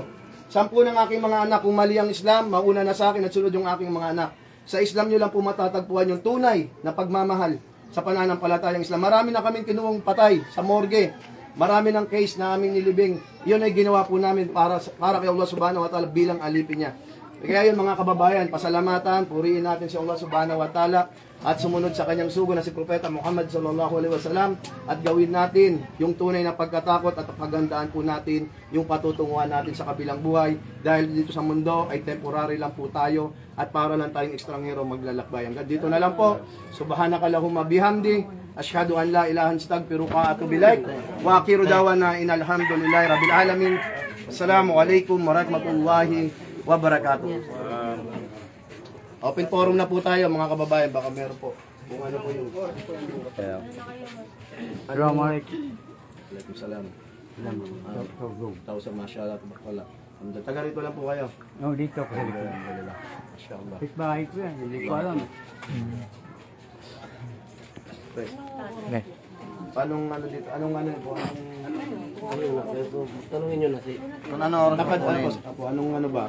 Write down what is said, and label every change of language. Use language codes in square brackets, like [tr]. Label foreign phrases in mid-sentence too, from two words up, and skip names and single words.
[tl] 10 ng aking mga anak, kung mali ang Islam, mauna na sa akin at sunod yung aking mga anak. Sa Islam nyo lang po matatagpuan yung tunay na pagmamahal sa pananampalatayang Islam. Marami na kaming kinuwang patay sa morgue. Marami ng case na aming nilibing. Yun ay ginawa po namin para kay Allah [ar] سبحانه وتعالى [tl] bilang alipin niya. Kaya yun mga kababayan, pasalamatan, purihin natin si Allah [ar] سبحانه وتعالى [tl] at sumunod sa kanyang sugo na si Propeta Muhammad [ar] صلى الله عليه وسلم, [tl] at gawin natin yung tunay na pagkatakot at paghandaan po natin yung patutunguhan natin sa kabilang buhay, dahil dito sa mundo ay temporary lang po tayo at para lang tayong ekstranghero maglalakbay. Hanggang dito na lang po. [ar] سبحانك اللهم بحمدك، أشهد أن لا إله إلا أنت أستغفرك وأتوب إليك، وآخر دعوانا أن الحمد لله رب العالمين. السلام عليكم ورحمة الله وبركاته. [tl] Open forum na po tayo mga kababayan, baka meron po kung ano po yung [ar] السلام عليكم. وعليكم السلام. Tawsa ما شاء الله تبارك الله. [tl] Taga rito lang po kayo. No, dito ko. Masyaallah. Bahay ko yan, hindi ko alam. Okay. Anong ano dito? Anong ano po? Tanungin nyo na si... Kung ano oras dapat po? Anong ano ba?